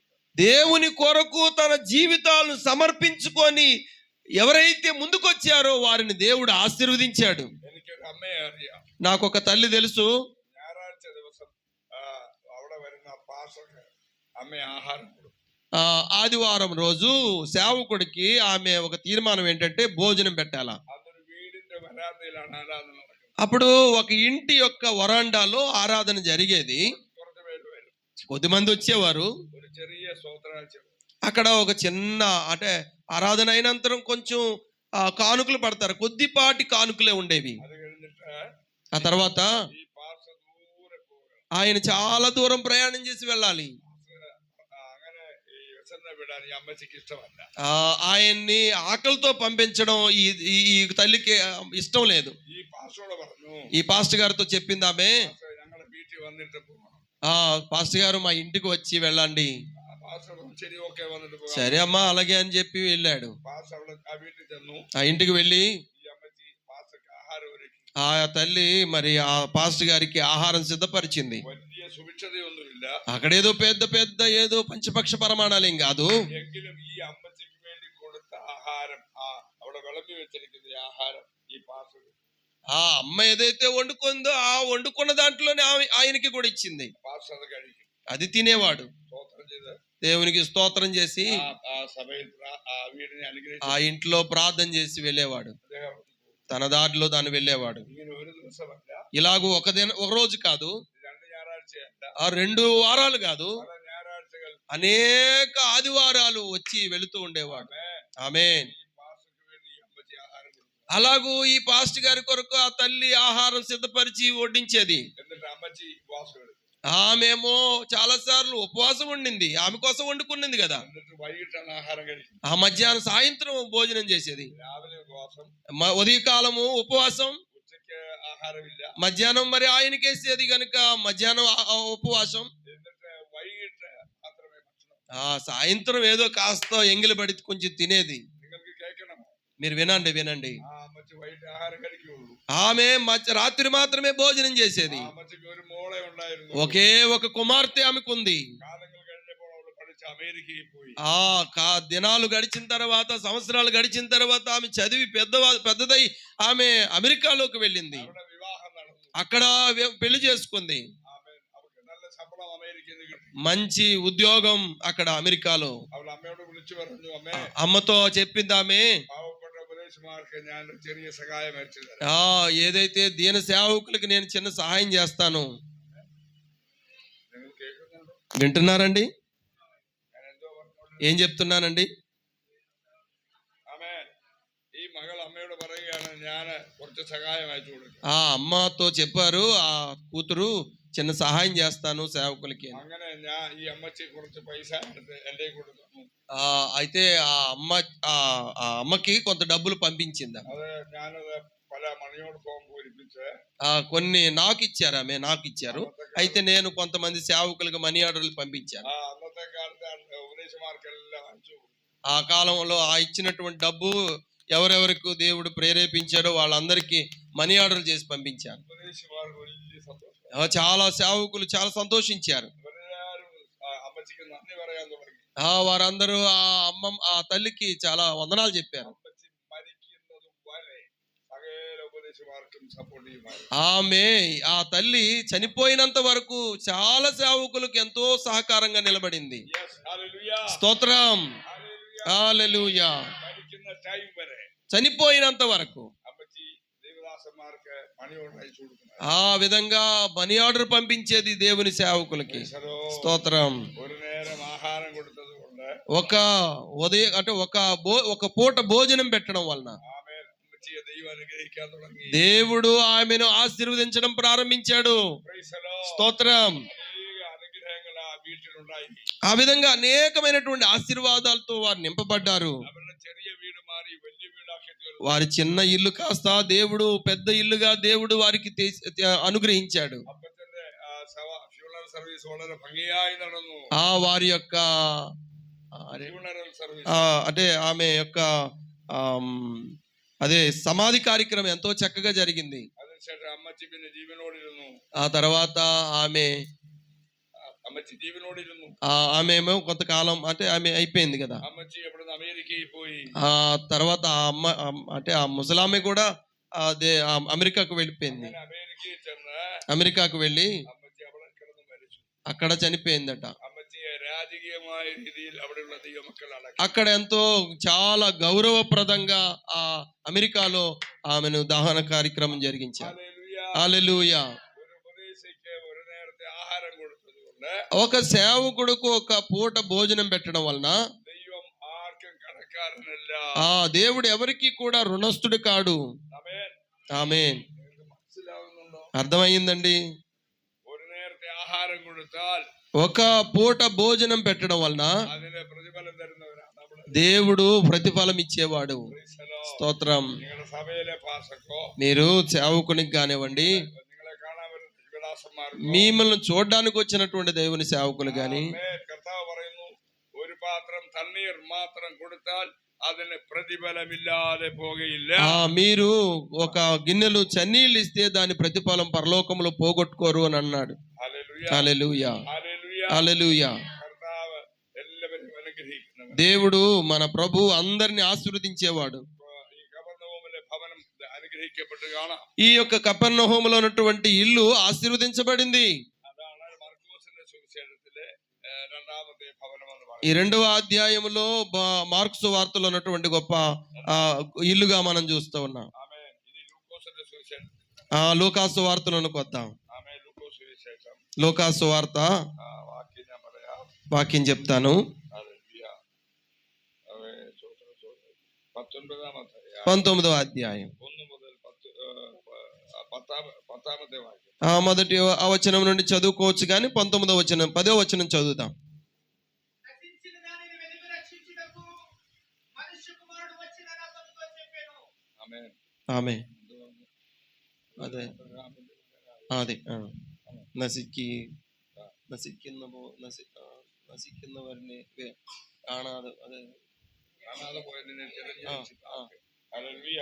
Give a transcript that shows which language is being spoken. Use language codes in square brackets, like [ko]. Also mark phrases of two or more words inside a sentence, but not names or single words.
[te] దేవుని కొరకు తన జీవితాలను సమర్పించుకొని ఎవరైతే ముందుకొచ్చారో వారిని దేవుడు ఆశీర్వదించాడు. [ml] എനിക്കൊരു അമ്മയെ അറിയാം. [te] నాకు ఒక తల్లి తెలుసు. [ml] ഞായറാഴ്ച ദിവസം അവിടെ വരുന്ന പാസ്റ്റർക്ക് അമ്മ ആഹാരം കൊടുക്കും. [te] ఆదివారం రోజు సేవకుడికి ఆమె ఒక తీర్మానం ఏంటంటే భోజనం పెట్టాలా. [ml] അതൊരു വീടിന്റെ വരാന്തയിലാണ് ആരാധന നടക്കുന്നത്. [te] అప్పుడు ఒక ఇంటి యొక్క వరాండాలో ఆరాధన జరిగేది. [ml] കുറച്ച് പേര് വരും, [te] కొద్దిమంది వచ్చేవారు. [ml] ഒരു ചെറിയ സ്തോത്രാഴ്ച. [te] అక్కడ ఒక చిన్న అంటే ఆరాధన అయినంతరం కొంచెం కానుకలు పడతారు. కొద్దిపాటి కానుకలే ఉండేవి. [ml] അത് കഴിഞ്ഞിട്ട് [te] ఆ తర్వాత [ml] ഈ പാസ്റ്റർ ദൂരെ പോവുകയാണ്. [te] ఆయన చాలా దూరం ప్రయాణం చేసి వెళ్ళాలి. [ml] അങ്ങനെ ഈ വിശന്ന വിടാൻ ഈ അമ്മച്ചിക്ക് ഇഷ്ടമല്ല. [te] ఆయన్ని ఆకలితో పంపించడం ఈ తల్లికి ఇష్టం లేదు. [ml] ഈ പാസ്റ്ററോട് പറഞ്ഞു, [te] ఈ పాస్టర్ గారితో చెప్పింది ఆమె, [ml] "പാസ്റ്റർ, ഞങ്ങളുടെ വീട്ടിൽ വന്നിട്ട് പോകണം." [te] పాస్టర్ గారు మా ఇంటికి వచ్చి వెళ్ళండి. [ml] പാസ്റ്റർ പറഞ്ഞു, "ശരി, ഓക്കെ, വന്നിട്ട് പോകാം." [te] సరే అమ్మా అలాగే అని చెప్పి వెళ్ళాడు. [ml] പാസ്റ്റർ അവിടെ ആ വീട്ടിൽ ചെന്നു. [te] ఆ ఇంటికి వెళ్ళి [ml] ഈ അമ്മച്ചി പാസ്റ്റർക്ക് ആഹാരം ഒരുക്കി. [te] ఆ తల్లి మరి ఆ పాస్టర్ గారికి ఆహారం సిద్ధపరిచింది. [ml] വലിയ സുഭിക്ഷതയൊന്നുമില്ല, [te] అక్కడేదో పెద్ద పెద్ద ఏదో పంచపక్ష ప్రమాణాలు ఏం కాదు. [ml] എങ്കിലും ഈ അമ്മച്ചിക്ക് വേണ്ടി കൊടുത്ത ആഹാരം, അവിടെ വിളമ്പി വെച്ചിരിക്കുന്ന ഈ ആഹാരം ഈ പാസ്റ്റർ [te] ఆ అమ్మ ఏదైతే వండుకుందో ఆ వండుకున్న దాంట్లోనే ఆయనకి కూడా ఇచ్చింది. [ml] പാസ്റ്റർ അത് കഴിക്കും. [te] అది తినేవాడు. [ml] സ്തോത്രം ചെയ്ത് [te] దేవునికి స్తోత్రం చేసి [ml] ആ సభയിൽ ആ വീടിനെ [te] ఆ [ml] അനുഗ്രഹിച്ചു. [te] ఇంట్లో ప్రార్థన చేసి వెళ్ళేవాడు. [ml] അദ്ദേഹം [te] తన దారిలో తాను వెళ్ళేవాడు. [ml] ഇങ്ങനെ ഒരു ദിവസമല്ല, [te] ఇలాగూ ఒక రోజు కాదు, [ml] 2 ഞായറാഴ്ചയല്ല, [te] 2 వారాలు కాదు, [ml] പല ഞായറാഴ്ചകൾ [te] అనేక ఆదివారాలు వచ్చి వెళుతూ ఉండేవాడు. ఆమేన్. [ml] ഈ പാസ്റ്റർക്ക് വേണ്ടി ഈ അമ്മച്ചി ആഹാരം കൊടുക്കും. [te] అలాగూ ఈ పాస్టర్ గారి కొరకు ఆ తల్లి ఆహారం సిద్ధపరిచి వడ్డించేది. [ml] എന്നിട്ട് അമ്മച്ചി ഉപവാസം എടുക്കും. [te] ఆమెమో చాలా సార్లు ఉపవాసం ఉండింది, ఆమె కోసం వండుకున్నది కదా. [ml] എന്നിട്ട് വൈകിട്ടാണ് ആഹാരം കഴിക്കും. [te] ఆ మధ్యాహ్నం సాయంత్రం భోజనం చేసేది. [ml] രാവിലെ ഉപവാസം, [te] ఉదయకాలము ఉపవాసం, [ml] ഉച്ചയ്ക്ക് ആഹാരമില്ല. [te] మధ్యాహ్నం మరి ఆయనకేసేది కనుక మధ్యాహ్నం ఉపవాసం. [ml] എന്നിട്ട് വൈകിട്ട് മാത്രമേ ഭക്ഷണം. [te] సాయంత్రం ఏదో కాస్త ఎంగిలి పడి కొంచెం తినేది. [ml] നിങ്ങൾക്ക് കേൾക്കണം, [te] మీరు వినండి వినండి. [ml] ആ അമ്മച്ചി വൈകിട്ട് ആഹാരം കഴിക്കുകയുള്ളൂ. [te] ఆమె రాత్రి మాత్రమే భోజనం చేసేది. [ml] ആ അമ്മച്ചിക്ക് ഒരു മോളെ ഉണ്ടായിരുന്നു. [te] ఒకే ఒక కుమార్తె ఆమెకుంది. [ml] കാലങ്ങൾ കഴിഞ്ഞപ്പോൾ അവൾ പഠിച്ച് അമേരിക്കയിൽ പോയി. [te] దినాలు గడిచిన తర్వాత, సంవత్సరాలు గడిచిన తర్వాత ఆమె చదివి పెద్దదై ఆమె అమెరికాలోకి వెళ్ళింది. [ml] അവിടെ వివాహం നടന്നു. [te] అక్కడ పెళ్లి చేసుకుంది. [ml] അവർക്ക് നല്ല ശമ്പളം അമേരിക്കയിൽ നിന്ന് കിട്ടി. [te] మంచి ఉద్యోగం అక్కడ అమెరికాలో. [ml] അവൾ അമ്മയോട് വിളിച്ചു പറഞ്ഞു, അമ്മേ, [te] అమ్మతో చెప్పింది ఆమె, [ml] പാവപ്പെട്ട ഉപദേശമാർക്ക് ഞാൻ ഒരു ചെറിയ സഹായം അയച്ചു തരാം. [te] ఏదైతే దీన సేవకులకి నేను చిన్న సహాయం చేస్తాను. [ml] നിങ്ങൾ കേൾക്കുന്നുണ്ടോ? [te] వింటున్నారండి? [ml] ഞാൻ എന്തോ പറഞ്ഞോളൂ. ఏం చెప్తున్నానండి? ആമേൻ. ഈ മകൾ അമ്മയോട് പറയുകയാണ്, ഞാൻ കുറച്ച് സഹായം അയച്ചു കൊടുക്കും. [te] ఆ అమ్మతో చెప్పారు, ఆ కూతురు చిన్న సహాయం చేస్తాను సేవకులకి అని. [ml] അങ്ങനെ ഞാൻ ഈ അമ്മച്ചി കുറച്ച് പൈസ എടുത്ത് എന്റെ കൊടുത്തു. [te] అయితే ఆ అమ్మకి కొంత డబ్బులు పంపించింది. [ml] അത് ഞാനത് പല മണിയോട് ഫോം പൂരിപ്പിച്ച് [te] కొన్ని నాకు ఇచ్చారు. అయితే నేను కొంతమంది సేవకులకు [en] money orders [te] పంపించాను. [ml] അന്നത്തെ കാലത്ത് ഉപദേശമാർക്കെല്ലാം അയച്ചു. [te] ఆ కాలంలో ఆ ఇచ్చినటువంటి డబ్బు ఎవరెవరికి దేవుడు ప్రేరేపించాడో వాళ్ళందరికీ [en] money order [te] చేసి పంపించాను. [ml] ഉപദേശമാർക്ക് വലിയ സന്തോഷം. [te] చాలా సేవకులు చాలా సంతోషించారు. [ml] അവരെല്ലാവരും അമ്മച്ചിക്ക് നന്ദി പറയാൻ തുടങ്ങി. [te] వారందరూ ఆ తల్లికి చాలా వందనాలు చెప్పారు. [ml] അമ്മച്ചി മരിക്കുന്നത് വരെ സകല ഉപദേശമാർക്കും സപ്പോർട്ട് ചെയ്യുമായിരുന്നു. [te] ఆమె ఆ తల్లి చనిపోయినంత వరకు చాలా సేవకులకు ఎంతో సహకారంగా నిలబడింది. [en] Yes, hallelujah. [te] స్తోత్రం. [en] Hallelujah. [te] హల్లెలూయా. [ml] മരിക്കുന്ന ടൈം വരെ [te] చనిపోయినంత వరకు [ml] അമ്മച്ചി ദേവദാസന്മാർക്ക് [en] money order [ml] അയച്ചു കൊടുക്കുന്നത്. [te] ఆ విధంగా మనీ ఆర్డర్ పంపించేది దేవుని సేవకులకి. స్తోత్రం. [ml] ഒരു നേരം ആഹാരം കൊടുത്തത് കൊണ്ട് [te] ఒక ఉదయం అంటే ఒక పూట భోజనం పెట్టడం వలన [ml] ആമേൻ, അമ്മച്ചിയെ ദൈവം അനുഗ്രഹിക്കാൻ തുടങ്ങി. [te] దేవుడు ఆమెను ఆశీర్వదించడం ప్రారంభించాడు. [en] Praise the Lord. [te] స్తోత్రం. [ml] അനേക അനുഗ്രഹങ്ങൾ ആ വീട്ടിലുണ്ടായി. [te] ఆ విధంగా అనేకమైనటువంటి ఆశీర్వాదాలతో వారు నింపబడ్డారు. [ml] അവരുടെ ചെറിയ വീട് മാറി വലിയ വീടാക്കി തീർന്നു. [te] వారి చిన్న ఇల్లు కాస్త దేవుడు పెద్ద ఇల్లుగా దేవుడు వారికి అనుగ్రహించాడు. [ml] അപ്പച്ചന്റെ [en] funeral service [ml] വളരെ ഭംഗിയായി നടന്നു. [te] వారి యొక్క [en] funeral service [te] అంటే ఆమె యొక్క అదే సమాధి కార్యక్రమం ఎంతో చక్కగా జరిగింది. [ml] അതിനുശേഷം അമ്മച്ചി പിന്നെ ജീവനോടിരുന്നു. [te] ఆ తర్వాత [ml] അമ്മച്ചി ജീവനോടിരുന്നു. [te] ఆమెమో కొంతకాలం అంటే ఆమె అయిపోయింది కదా. [ml] അമ്മച്ചി എവിടെ അമേരിക്കയിൽ പോയി. [te] ఆ తర్వాత ఆ అమ్మ అంటే ఆ ముసలామె కూడా అదే అమెరికాకు వెళ్ళిపోయింది. [ml] അങ്ങനെ അമേരിക്കയിൽ ചെന്ന് [te] అమెరికాకు వెళ్ళి [ml] അമ്മച്ചി അവിടെ കിടന്ന് മരിച്ചു. [te] అక్కడ చనిపోయిందట. [ml] അമ്മച്ചിയെ രാജകീയമായ രീതിയിൽ അവിടെയുള്ള ദൈവമക്കൾ അടക്കി. [te] అక్కడ ఎంతో చాలా గౌరవప్రదంగా ఆ అమెరికాలో ఆమెను దహన కార్యక్రమం జరిగించారు. [ml] ഹല്ലേലൂയ. [te] హల్లెలూయా. [ml] ഒരു ഉപദേശിക്ക് ഒരു നേരത്തെ ആഹാരം കൊടുത്തത് കൊണ്ട് [te] ఒక సేవకుడుకు ఒక పూట భోజనం పెట్టడం వలన [ml] ദൈവം ആർക്കും കടക്കാരനല്ല. [te] దేవుడు ఎవరికి కూడా రుణస్థుడు కాడు. [ml] ആമേൻ. [te] ఆమేన్. [ml] നിങ്ങൾക്ക് മനസ്സിലാവുന്നുണ്ടോ? [te] అర్థమయ్యిందండి. [ml] ഒരു നേരത്തെ ആഹാരം കൊടുത്താൽ [te] ఒక పూట భోజనం పెట్టడం వలన [ml] അതിന് പ്രതിഫലം തരുന്നവരാണ് നമ്മള്. [te] దేవుడు ప్రతిఫలం ఇచ్చేవాడు. [en] Praise the Lord. [te] స్తోత్రం. [ml] നിങ്ങളുടെ സഭയിലെ പാസ്റ്റർക്കോ [te] మీరు సేవకునికి కానివ్వండి, [ml] നിങ്ങളെ കാണാൻ വരുന്ന വിലാസന്മാർക്കോ [te] మిమ్మల్ని చూడడానికి వచ్చినటువంటి దేవుని సేవకులు గాని, [ml] ആമേൻ. കർത്താവ് പറയുന്നു, ഒരു പാത്രം തണ്ണീർ മാത്രം കൊടുത്താൽ അതിന് പ്രതിഫലമില്ലാതെ പോകുകയില്ല. [te] మీరు ఒక గిన్నెలు చన్నీళ్ళు ఇస్తే దాని ప్రతిఫలం పరలోకంలో పోగొట్టుకోరు అని అన్నాడు. [ml] ഹല്ലേലൂയ. [te] హల్లెలూయా. [ml] ഹല്ലേലൂയ. [te] హల్లెలూయా. [ml] కర్తాവ് എല്ലാവരെയും അനുഗ്രഹിക്കുന്നവൻ. [te] దేవుడు మన ప్రభు అందరిని ఆశీర్వదించేవాడు. [ml] ഈ കപർന്നഹൂമിലെ ഭവനം അനുഗ്രഹിക്കപ്പെട്ട് കാണാം. [te] ఈ యొక్క కపెర్నహూములో ఉన్నటువంటి ఇల్లు ఆశీర్వదించబడింది. [ml] അതാണ് മർക്കോസിന്റെ സുവിശേഷത്തിലെ രണ്ടാമത്തെ ഭവനം എന്ന് [te] ఈ [ml] പറയുന്നത്. [te] 2వ అధ్యాయంలో మార్కు వార్తలో ఉన్నటువంటి గొప్ప ఇల్లుగా మనం చూస్తూ ఉన్నాం. [ml] ആമേൻ. ഇനി ലൂക്കോസിന്റെ സുവിശേഷം. [te] లూకాసు వార్తలోనికి వద్దాం. [ml] ആമേൻ. ലൂക്കോസ് സുവിശേഷം [te] లూకాసు వార్త [ml] വാക്യം ഞാൻ പറയാം. [te] వాక్యం చెప్తాను. [ml] ഹല്ലേലൂയ. ആമേൻ. സ്തോത്രം, സ്തോത്രം. 19-ാമത്തെ [te] 19వ అధ్యాయం [ml] 1 മുതൽ 10-ാമത്തെ വാക്യം. [te] మొదటి వచనం నుండి చదువుకోవచ్చు కానీ 19వ వచనం 10వ వచనం చదువుతాం. నశించిన దానిని వెదికి రక్షించుటకు మనుష్య కుమారుడు వచ్చినని అతనితో చెప్పెను. [ml] ആമേൻ. ఆమె അതെ അതെ നശിക്കുന്നവരിനെ കാണാതെ അതെ കാണാതെ പോയതിനെ തിരഞ്ഞെടുത്ത്. ഹല്ലേലൂയ.